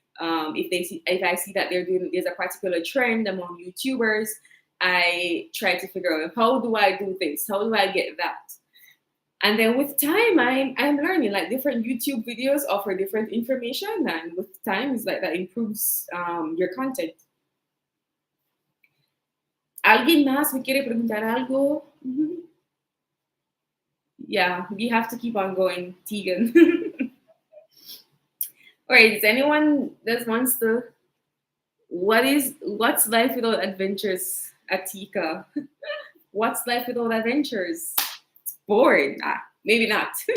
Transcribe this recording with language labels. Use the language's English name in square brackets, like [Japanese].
[English] If I see that there's a particular trend among YouTubers, I try to figure out how do I do this? How do I get that? And then with time, I'm learning. Like different YouTube videos offer different information, and with time, it's like that improves your content. [Spanish] ¿Alguien más me quiere preguntar algo? [English] Yeah, we have to keep on going, Tegan. All right, is anyone that wants to? What's life without adventures, Atika? What's life without adventures? It's boring. Maybe not.